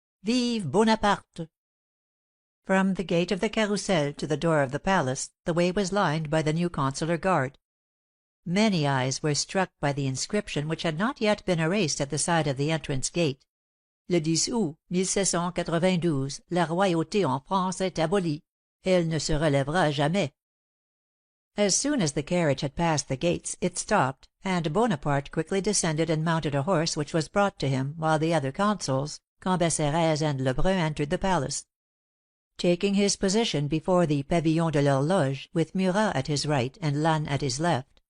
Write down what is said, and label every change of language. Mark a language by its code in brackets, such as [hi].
[fr] Vive Bonaparte!" [en] From the gate of the Carrousel to the door of the palace, the way was lined by the new consular guard. Many eyes were struck by the inscription which had not yet been erased at the side of the entrance gate: [fr] "Le 10 août 1792, la royauté en France est abolie. Elle ne se relèvera jamais." [en] As soon as the carriage had passed the gates, it stopped, and Bonaparte quickly descended and mounted a horse which was brought to him, while the other consuls, Cambacérès and Lebrun, entered the palace. Taking his position before the Pavillon de l'Horloge, with Murat at his right and Lannes at his left,